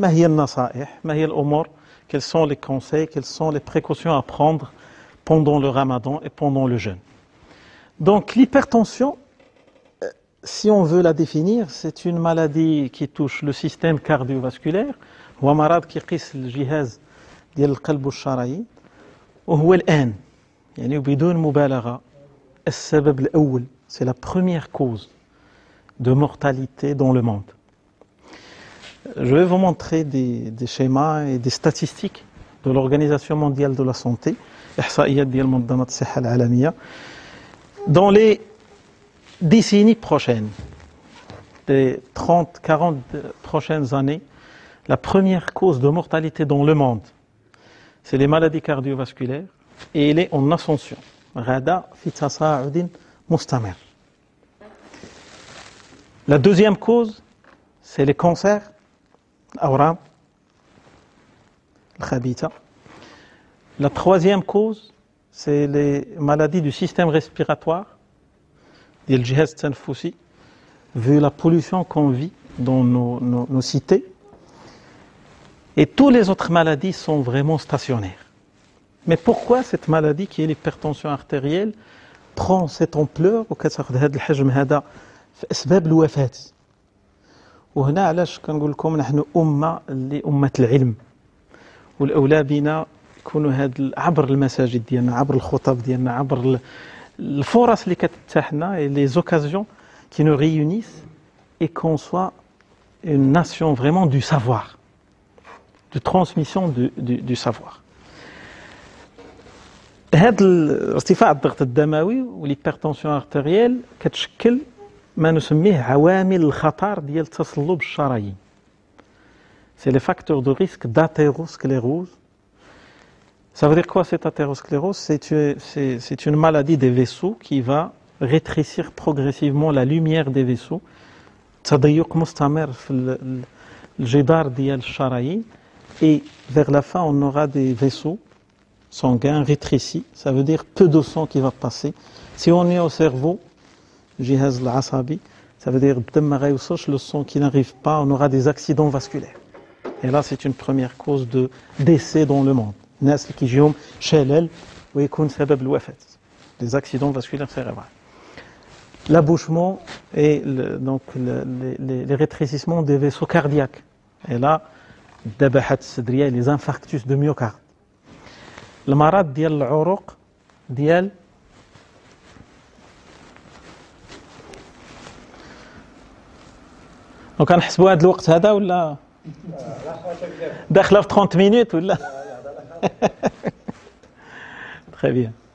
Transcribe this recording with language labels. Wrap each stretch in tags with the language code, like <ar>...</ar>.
<ar>ما هي النصائح؟ ما هي الأمور؟</ar> <fr>Quels sont les conseils? Quelles sont les précautions à prendre pendant le ramadan et pendant le jeûne? Donc l'hypertension, si on veut la définir, c'est une maladie qui touche le système cardiovasculaire.</fr> <ar>هو مرض كيقيس الجهاز ديال القلب والشرايين. وهو الآن يعني بدون مبالغة السبب الأول،</ar> <fr>c'est la première cause de mortalité dans le monde. Je vais vous montrer des schémas et des statistiques de l'Organisation mondiale de la santé,</fr> <ar>إحصائيات ديال منظمة الصحة العالمية.</ar> <fr>Dans les décennies prochaines, les 30-40 prochaines années, la première cause de mortalité dans le monde, c'est les maladies cardiovasculaires et elle est en ascension.</fr> <ar>غدا في تصاعد مستمر.</ar> <fr>La deuxième cause, c'est les cancers,</fr> <ar>الأورام الخبيثة.</ar> <fr>La troisième cause, c'est les maladies du système respiratoire,</fr> <ar>ديال الجهاز التنفسي,</ar> <fr>vu la pollution qu'on vit dans nos cités. Et toutes les autres maladies sont vraiment stationnaires. Mais pourquoi cette maladie qui est l'hypertension artérielle prend cette ampleur</fr> <ar>وكتاخذ هذا الحجم هذا في أسباب الوفاة؟ وهنا علاش كنقول لكم نحن اللي أمة العلم، والأولى بنا يكونوا عبر المساجد ديالنا، عبر الخطب ديالنا، عبر الفرص اللي كتتاح لنا،</ar> <fr>les occasions qui nous réunissent, et qu'on soit une nation vraiment du savoir,</fr> <ar>de transmission du savoir. هذا ارتفاع الضغط الدموي والهيبرتنسيون ارتيريال كتشكل ما نسميه عوامل الخطر ديال تصلب الشرايين.</ar> <fr>C'est les facteurs de risque d'athérosclérose. Ça veut dire quoi cette athérosclérose? C'est une maladie des vaisseaux qui va rétrécir progressivement la lumière des vaisseaux.</fr> <ar>تضيق مستمر في الجدار ديال الشرايين.</ar> <fr>Et vers la fin, on aura des vaisseaux sanguins rétrécis. Ça veut dire peu de sang qui va passer. Si on est au cerveau,</fr> <ar>الجهاز العصبي,</ar> <fr>ça veut dire</fr> <ar>الدم ما غيوصلش,</ar> <fr>le sang qui n'arrive pas, on aura des accidents vasculaires. Et là, c'est une première cause de décès dans le monde.</fr> <ar>الناس اللي كيجيهم شلل ويكون سبب الوفاة.</ar> <fr>Des accidents vasculaires cérébraux. L'abouchement et donc les rétrécissements des vaisseaux cardiaques. Et là,</fr> <ar>الذبحات الصدرية,</ar> <fr>les infarctus de myocarde.</fr> <ar>المرض ديال العروق ديال دونك كنحسبوا هذا الوقت هذا ولا داخله في 30 minutes ولا</ar> <fr>très bien.</fr>